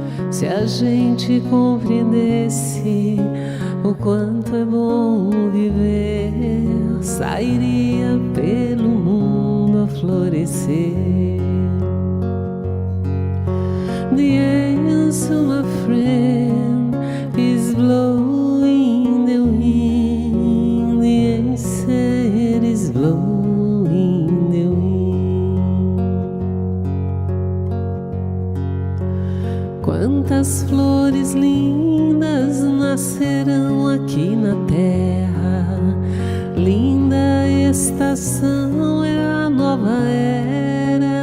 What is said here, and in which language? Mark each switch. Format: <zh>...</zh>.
<pt>Se a gente compreendesse o quanto é bom viver, sairia pelo mundo a florescer.</pt> <en>The answer, my friend, is blowing the wind. The answer is blowing the wind.</en> <pt>Quantas flores lindas nascerão aqui na terra. Linda estação é a nova era.</pt>